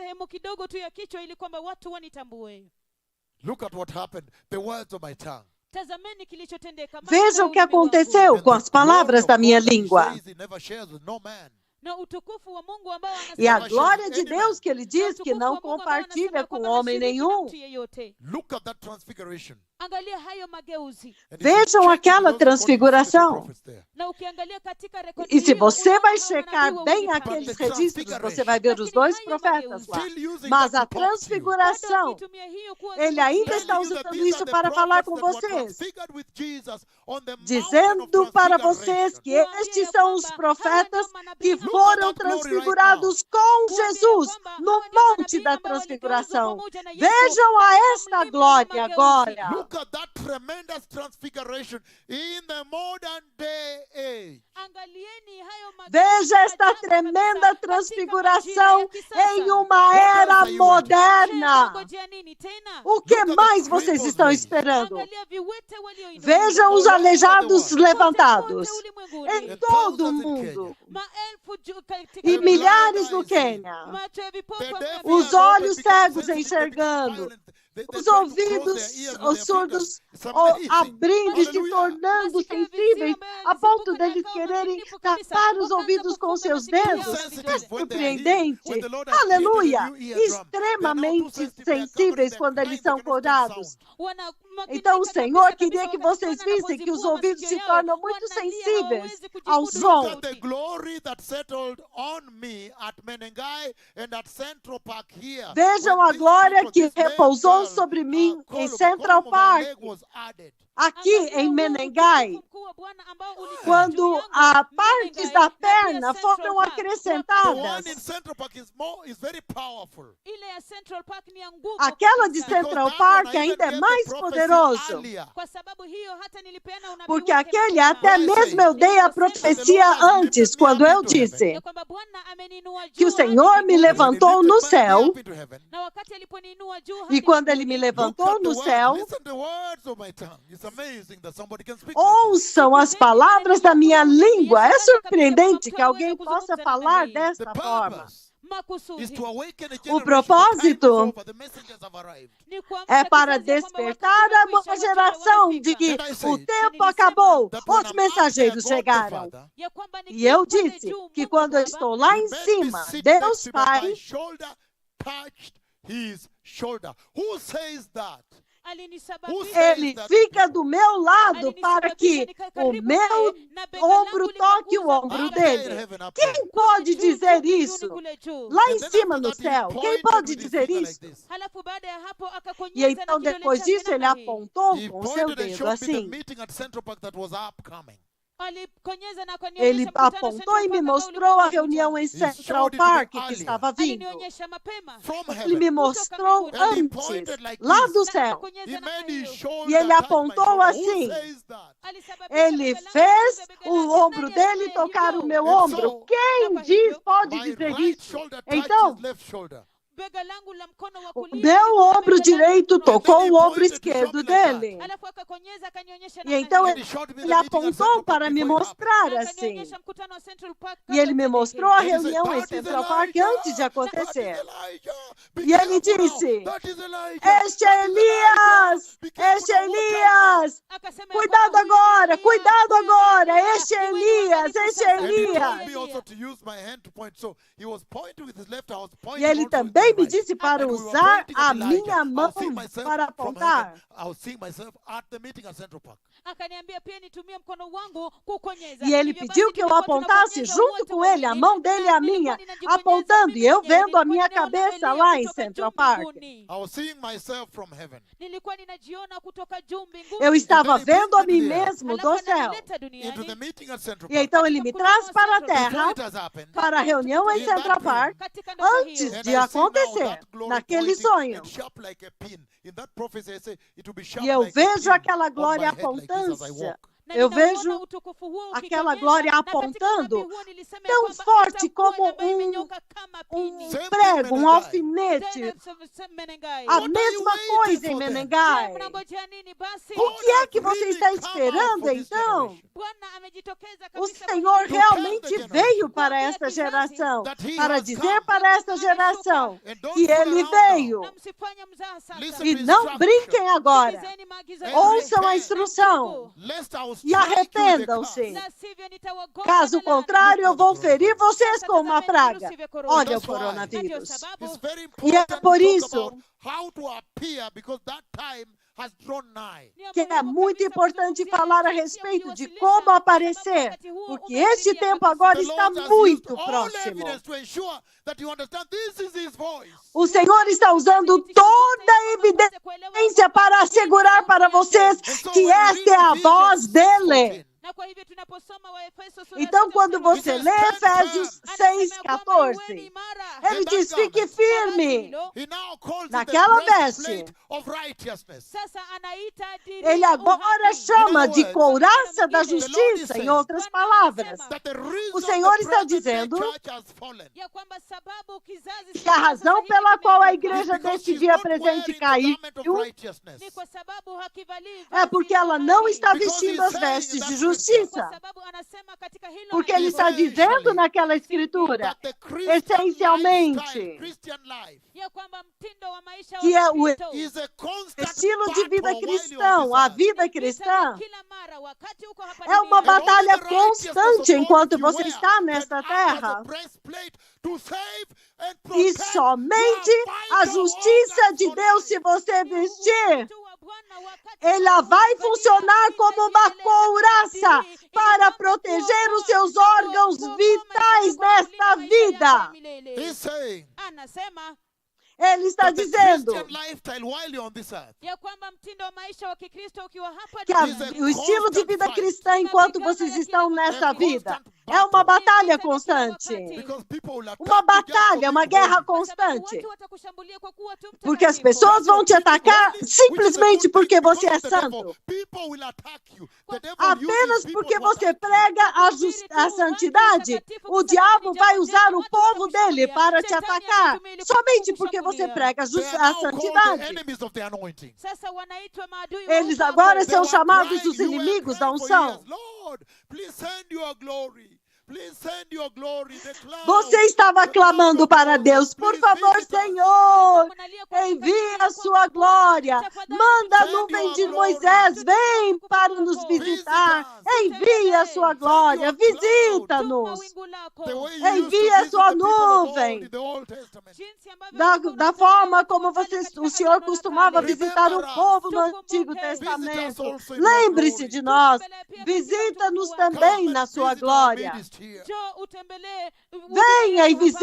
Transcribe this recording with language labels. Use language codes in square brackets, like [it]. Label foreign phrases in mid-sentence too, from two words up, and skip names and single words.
[en] Look at what happened. The words of my tongue. [pt] Veja o que aconteceu com as palavras da minha língua. E a glória de Deus que ele diz que não compartilha com homem nenhum. [en] Look at that transfiguration. [sw] Angalia hayo mageuzi. [en] And if you [pt] Vejam [en] check [pt] aquela [en] those according to the [pt] transfiguração. [en] prophets there, [sw] Na ukiangalia katika rekodi [pt] E se [sw] hii, [pt] você [sw] unaona [pt] vai [sw] hao [pt] checar [sw] manabii [pt] bem [sw] wawili [pt] aqueles [sw] pale. [pt] registros, você vai ver os dois profetas lá. [en] still using [pt] Mas [en] that [pt] a [en] to talk to you. [pt] transfiguração, [sw] Bado akitumia hiyo kuwa [pt] ele ainda [en] Telling [pt] está [en] you that [pt] usando [en] these [pt] isso [en] are the [pt] para falar com [en] prophets that were [pt] vocês, [en] transfigured with Jesus on the mountain of [pt] dizendo para vocês que [en] transfiguration. [pt] estes são os profetas que foram transfigurados com Jesus no Monte da Transfiguração. Vejam a esta glória agora. [en] Look at that tremendous transfiguration in the modern day age. [sw] Angalieni hayo mageuzi [pt] Veja [sw] ya [pt] esta [sw] ajabu [pt] tremenda [sw] kabisa [pt] transfiguração [sw] katika majira ya [pt] em [sw] kisasa. [pt] uma era [sw] Je, [pt] moderna. [sw] mnangojea nini tena? [pt] O que mais vocês estão esperando? [sw] Angalia viwete walioinuliwa. [pt] Vejam os aleijados levantados [sw] Kote ulimwenguni. [pt] em todo o mundo [sw] Maelfu katika [pt] e [sw] ulimwengu. [pt] milhares no Quênia. [sw] Macho ya vipofu [en] The deaf [sw] wameambiwa. [pt] Os [en] ears [pt] olhos [en] open, become [pt] cegos [en] sensitive, [pt] enxergando, [en] become violent. They [pt] os [en] try to close [pt] ouvidos [en] their ears with [pt] os [en] their [pt] surdos [en] fingers. It's amazing. [pt] abrindo e se [en] Hallelujah. [pt] tornando sensíveis a ponto deles quererem tapar os ouvidos com seus dedos. É surpreendente. Aleluia! Extremamente sensíveis quando eles são curados. Então o Senhor queria que vocês vissem que os ouvidos se tornam muito sensíveis ao [en] Look [pt] som. [en] at the glory that settled on me at Menengai and at Central Park here. [pt] Vejam [en] When [pt] a [en] this [pt] glória [en] people, [pt] que [en] this male [pt] repousou [en] girl, [pt] sobre mim em [en] Colum [pt] Central [en] of [pt] Park, [en] Leg was added. [pt] aqui em Menengai, quando a partes da perna foram [en] The one in [pt] acrescentadas. [en] Central Park is very powerful. [sw] Ile ya Central Park ni ya nguvu [pt] Aquela de [sw] kabisa. [pt] Central [en] Because that [pt] Park [en] one I [pt] ainda [en] even [pt] é [en] gave [pt] mais [en] the prophecy [pt] poderoso. [en] earlier. [sw] Kwa sababu hiyo hata nilipeana unabii [pt] Porque [sw] wake [pt] aquele [sw] mapema. [pt] até mesmo eu dei a profecia antes, quando eu disse [sw] Ya kwamba Bwana ameniinua [pt] que o [sw] juu hadi [pt] Senhor me [sw] mbinguni. [pt] levantou no céu, [en] Up into heaven. [sw] Na wakati aliponiinua juu [pt] e [sw] hadi [pt] quando Ele me [sw] mbinguni, [en] Look [pt] levantou [en] at the [pt] no [en] words. [pt] céu, [en] Listen to the words of my tongue. It's amazing that somebody can speak like this. [pt] ouçam as palavras da minha língua. É surpreendente que alguém possa falar [en] The [pt] desta forma. [en] purpose [sw] makusudi [en] is to awaken a [pt] O [en] generation. [pt] propósito [en] The time is over. The messengers have arrived. [sw] ni kuamsha [pt] É para [sw] kizazi ya kwamba [pt] despertar [sw] wakati [pt] a [sw] umekwisha, [pt] nova [sw] wakati [pt] geração [sw] umefika. [pt] de que [en] And I [pt] o [en] said [pt] tempo acabou, [en] That when [pt] os [en] I'm [pt] mensageiros [en] up there, God the [pt] chegaram. [en] Father, [sw] Ya kwamba [pt] E eu [sw] nikiwa pale [pt] disse [sw] juu, [pt] que [sw] Mungu [pt] quando eu [sw] Baba, [pt] estou lá em [en] made me [pt] cima, [en] sit [pt] Deus [en] next to him, my [pt] Pai [en] shoulder touched his shoulder. Who says that? [sw] alinisababisha [pt] Ele fica do meu lado para que o meu ombro toque o ombro [en] Up there in [pt] dele. [en] heaven, up there. [pt] Quem pode dizer isso? Lá [en] And [pt] em [en] then [pt] cima [en] after [pt] no [en] that, he [pt] céu, quem [en] pointed [pt] pode [en] with his [pt] dizer [en] finger [pt] isso? [en] like this. [sw] Halafu baada ya hapo [pt] E [sw] akakonyeza [pt] então [sw] na kidole [pt] depois [sw] chake [pt] disso ele [sw] namna hii. [pt] apontou [en] He [pt] com o seu [en] pointed and [pt] dedo [en] showed me the [pt] assim. [en] meeting at Central Park that was upcoming. [sw] alikonyeza na [pt] Ele [sw] akanionyesha mkutano [pt] apontou [sw] Central [pt] e me [sw] Park ambao [pt] mostrou a [sw] ulikuwa [pt] reunião em [en] showed [pt] Central [en] it to me [pt] Park que [en] earlier. [pt] estava vindo. [sw] alinionyesha mapema. [en] From [pt] Ele me [en] heaven. [pt] mostrou [en] And he [pt] antes, [en] pointed like [pt] lá [en] this. [pt] do [sw] Na [pt] céu. [sw] akakonyeza [en] He [sw] namna [en] made his [sw] hiyo. [en] shoulder [pt] E ele [en] touch my [pt] apontou [en] shoulder. [pt] assim. [en] Who says that? [sw] Alisababisha [pt] Ele [sw] bega langu [pt] fez [sw] kugusa bega [pt] o [sw] langu. [pt] ombro [sw] Nani [pt] dele [sw] aseme [pt] tocar o [sw] hivyo? [pt] meu [en] And [pt] ombro. [en] so, [pt] Quem [sw] Kwa [pt] diz, [sw] hivyo, [pt] pode [en] My [pt] dizer [en] right [pt] isso. [en] shoulder touched [pt] Então, [en] his left shoulder. [sw] bega langu la mkono wa [pt] o [sw] kulia [pt] meu [sw] liligusa [pt] ombro [sw] bega langu [pt] direito [sw] la mkono wa [pt] tocou [en] And then [pt] o [en] he [pt] ombro [en] pointed to show [pt] esquerdo [en] me like that. [pt] dele. [sw] Alafu akakonyeza akanionyesha [pt] E [sw] namna [pt] então [sw] hiyo. [en] And he showed me the [pt] ele [en] meeting at [pt] apontou [en] Central Park [pt] para me [en] before it happened. [pt] mostrar [sw] Na [pt] assim. [sw] akanionyesha mkutano wa Central Park [pt] E [sw] kabla [pt] ele me [sw] tendeke. [pt] mostrou a [en] And he said, [pt] reunião em [en] "That is [pt] Central Park [en] Elijah. [pt] antes de [en] That is [pt] acontecer. [en] Elijah. Be [pt] E ele [en] careful now. [pt] disse, [en] That is Elijah. [pt] este é Elias, [en] Be careful [pt] este é [en] now. Watch out. [pt] Elias. [sw] Akasema ya [pt] Cuidado [sw] kwamba huyu [pt] agora, [sw] ni [pt] cuidado [sw] Eliya, [pt] agora, [sw] huyu ni [pt] este é [sw] Eliya. [pt] Elias, [sw] Iweni [pt] este é [sw] sasa. [en] And he told [pt] Elias. [en] me also to use my hand to point. So he was pointing with his left, I was pointing [pt] E ele [en] also with my [pt] também me [en] right. [pt] disse para [en] And we were [pt] usar [en] pointing [pt] a [en] at Elijah. [pt] minha [en] I [pt] mão [en] was seeing myself [pt] para [en] from [pt] apontar. [en] heaven. I was seeing myself at the meeting at Central Park. [sw] Akaniambia pia nitumie mkono wangu kukonyeza. [pt] E ele [sw] Hivyo basi [pt] pediu que eu [sw] tulikuwa [pt] apontasse [sw] tunabonyeza [pt] junto [sw] wote [pt] com ele, a [sw] wawili, [pt] mão dele e [sw] na [pt] a minha, [sw] nilikuwa ninajibonyeza [pt] apontando, [sw] mimi [pt] e eu [sw] mwenyewe. [pt] vendo a [sw] Nilikuwa [pt] minha [sw] ninaona [pt] cabeça [sw] Eliya [pt] lá em [sw] kutoka [pt] Central [sw] juu [pt] Park. [sw] mbinguni. [en] I was seeing myself from heaven. [sw] Nilikuwa ninajiona kutoka juu mbinguni. [pt] Eu estava [en] And then he [pt] vendo a [en] brings [pt] mim [en] me there. [pt] mesmo [sw] Alafu [pt] do céu. [sw] ananileta [en] Into the [sw] duniani. [en] meeting at Central [pt] E [en] Park. [pt] então ele me traz para a [en] Before [pt] terra, [en] it has happened, [pt] para a reunião em [en] In that [pt] Central [en] dream, [pt] Park, [sw] Katika ndoto [pt] antes [sw] hiyo. [en] and [pt] de [en] I see now [pt] acontecer, [en] that glory [pt] naquele [en] pointing [pt] sonho. [en] and sharp like a pin. In that prophecy, I say it will be sharp [pt] E eu [en] like a [pt] vejo [en] pin [pt] aquela [en] on my [pt] glória [en] head like this as I [pt] apontando. [en] walk. [sw] Na [pt] Eu [sw] ninauona [pt] vejo [sw] utukufu huo [pt] aquela [sw] ukikonyeza, [pt] glória [sw] na katika [pt] apontando [sw] unabii huo nilisema ya [pt] tão [sw] kwamba [pt] forte [sw] itakuwa [pt] como [sw] ambayo imenyoka kama pini. [en] Same [pt] prego, [en] thing, [pt] um [en] Menengai. [pt] alfinete, [sw] Tena Menengai. [pt] a [en] What are you [pt] mesma [en] waiting [pt] coisa em [en] for then? [sw] Je, [pt] Menengai. [sw] mnangojea nini basi? [pt] O que é que você está esperando então? [sw] Bwana amejitokeza [pt] O [sw] kabisa [pt] Senhor [sw] kwa [pt] realmente veio para esta geração, para dizer para esta geração [en] And don't [pt] que [en] fool [pt] ele [en] around [pt] veio. [sw] na msifanye mzaha sasa. [en] Listen [pt] E [en] to [pt] não [en] instruction. [pt] brinquem agora. [sw] Sikilizeni maagizo [en] And [sw] yangu. [pt] Ouçam a instrução [en] Lest I will [pt] e [en] strike you with a [pt] arrependam-se. [en] curse. [sw] La sivyo nitawagonga [pt] Caso [sw] na laana. [pt] contrário, eu vou ferir vocês com uma [sw] Tazameni [pt] praga. [sw] virusi vya korona. [pt] Olha o [en] That's why. [sw] Na ndio [pt] coronavírus. [sw] sababu [en] It's very [pt] E [en] important [pt] é por [en] to talk [pt] isso [en] about how to appear because that time has drawn nigh. [sw] ni [pt] que é [sw] muhimu [pt] muito [sw] kabisa [pt] importante [sw] kuzungumzia [pt] falar a [sw] jinsi ya [pt] respeito de [sw] kujiwasilisha, [pt] como [sw] kwa [pt] aparecer, [sw] sababu wakati huo [pt] porque [sw] umekaribia [pt] este tempo [sw] kabisa. [pt] agora [en] The [pt] está [en] Lord has [pt] muito [en] used all [pt] próximo. [en] evidence to ensure that you understand this is His voice. [pt] O Senhor está usando toda a evidência para assegurar para vocês que esta é a voz dele. [sw] Na kwa hivyo tunaposoma Waefeso sura [pt] Então, [sw] sita [pt] quando [sw] mstari wa [pt] você [en] He [pt] lê [en] says, [pt] Efésios [sw] anasema ya kwamba [pt] 6,14, [sw] uweni imara. [pt] ele diz: fique firme. [en] He now calls [pt] Naquela [en] it the [pt] veste. [en] breastplate of righteousness. [sw] Sasa anaita [pt] Ele agora chama de couraça da justiça, em outras palavras. [en] That the reason [pt] O Senhor [en] the [pt] está [en] present day [pt] dizendo [en] church has fallen [sw] ya kwamba sababu kizazi [pt] que a razão pela qual a igreja [en] because [pt] desse [en] she's [pt] dia [en] not [pt] presente [en] wearing the [pt] caiu [en] garment of righteousness. [sw] ni kwa sababu hakivalii [pt] é porque ela não está [en] Because [pt] vestindo [en] he's [pt] as [en] saying [pt] vestes [en] that [pt] de [sw] kwa [pt] justiça. [sw] sababu anasema katika hilo [pt] Porque ele está [sw] andiko, [pt] dizendo naquela escritura, [en] That the Christian [pt] essencialmente, [en] lifestyle, Christian life, [sw] ya kwamba mtindo wa maisha [pt] que é o [sw] Kristo [en] is a constant [pt] estilo de vida [en] battle while you're on [pt] cristão, [en] this [pt] a [en] earth. [pt] vida [sw] ni vita [pt] cristã, [sw] kila mara wakati uko hapa [pt] é uma [sw] duniani. [pt] batalha [en] And all the righteousness [pt] constante [en] of God [pt] enquanto [en] that you [pt] você [en] wear [pt] está [en] can [pt] nesta [en] act as a [pt] terra. [en] breastplate to save and [pt] E [en] protect [pt] somente [en] your [pt] a [en] vital [pt] justiça [en] organs [pt] de [en] for [pt] Deus, [en] life. [pt] se você vestir, [sw] Tu wa Bwana wakati [pt] ela vai funcionar como uma couraça para proteger os seus órgãos vitais nesta vida. [en] He's saying [sw] Anasema [pt] Ele está [en] that the [pt] dizendo [en] Christian lifestyle while you're on this earth [sw] ya kwamba mtindo wa maisha wa Kikristo ukiwa hapa [pt] que [sw] duniani [pt] o estilo de vida cristã enquanto vocês estão nessa vida é uma batalha constante. [en] because people will attack [pt] Uma [en] you just for [pt] batalha, uma [en] being [pt] guerra [en] holy. [sw] Kwa sababu [pt] constante. [sw] watu watakushambulia kwa kuwa tu [pt] Porque as [sw] mtakatifu. [pt] pessoas vão te atacar [en] Which is a [pt] simplesmente [en] good [pt] porque [en] thing, [pt] você é [en] because the devil, [pt] santo. [en] people will attack you. The devil [pt] Apenas [en] uses people [pt] porque [en] to [pt] você [en] attack you. [pt] prega a santidade, o diabo vai usar o povo dele para te atacar. Somente porque você prega [en] They are [pt] a [en] now called the [pt] santidade. [en] enemies of the anointing. [sw] Sasa wanaitwa maadui wa [pt] Eles [sw] upako. [pt] agora [en] They [pt] são [en] were [pt] chamados [en] crying, [pt] os [en] you were [pt] inimigos da [en] crying for [pt] unção. [en] years, Lord, please send your glory. Please send your glory, the cloud. [pt] Você estava clamando para Deus, por favor, Senhor, envia a sua glória. Manda a nuvem de Moisés, vem para nos visitar. Envia a sua glória, visita-nos. [sw] Wingu lako. [en] The way you used to [pt] Envia a [en] visit [pt] sua [en] the people of [pt] nuvem. [en] old in the Old Testament. [sw] Jinsi ambavyo [pt] Da, [sw] ulikuwa [pt] da [sw] unasema [pt] forma [sw] kwa [pt] como [sw] watu [pt] vocês, [sw] katika [pt] o Senhor [sw] Agano la [pt] costumava [sw] Kale. [pt] visitar o povo no Antigo Testamento. Lembre-se de nós, visita-nos também na sua glória. [sw] Njoo utembelee [pt] Venha e [sw] utukufu hapa.